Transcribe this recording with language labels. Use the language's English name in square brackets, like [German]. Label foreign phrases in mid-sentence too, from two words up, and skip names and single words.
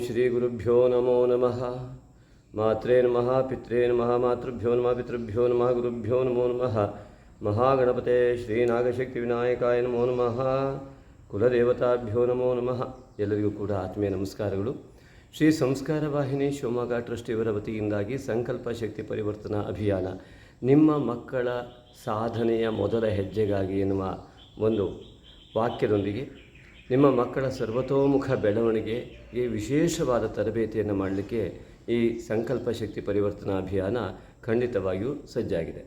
[Sanskrit] श्रीगुरुभ्यो नमो नमः। मात्रे नमः, पित्रे नमः, मातृभ्यो नमः, पितृभ्यो नमः, गुरुभ्यो नमो नमः। महागणपते श्रीनागशक्तिविनायकाय नमो नमः। ಕುಲದೇವತಾಭ್ಯೋ ನಮೋ ನಮಃ. [Kannada] ಎಲ್ಲರಿಗೂ ಕೂಡ ಆತ್ಮೀಯ ನಮಸ್ಕಾರಗಳು. ಶ್ರೀ ಸಂಸ್ಕಾರ ವಾಹಿನಿ ಶಿವಮೊಗ್ಗ ಟ್ರಸ್ಟ್ ಇವರ ವತಿಯಿಂದಾಗಿ ಸಂಕಲ್ಪ ಶಕ್ತಿ ಪರಿವರ್ತನಾ ಅಭಿಯಾನ ನಿಮ್ಮ ಮಕ್ಕಳ ಸಾಧನೆಯ ಮೊದಲ ಹೆಜ್ಜೆಗಾಗಿ ಎನ್ನುವ ಒಂದು ವಾಕ್ಯದೊಂದಿಗೆ ನಿಮ್ಮ ಮಕ್ಕಳ ಸರ್ವತೋಮುಖ ಬೆಳವಣಿಗೆಗೆ ವಿಶೇಷವಾದ ತರಬೇತಿಯನ್ನು ಮಾಡಲಿಕ್ಕೆ ಈ ಸಂಕಲ್ಪ ಶಕ್ತಿ ಪರಿವರ್ತನಾ ಅಭಿಯಾನ ಖಂಡಿತವಾಗಿಯೂ ಸಜ್ಜಾಗಿದೆ.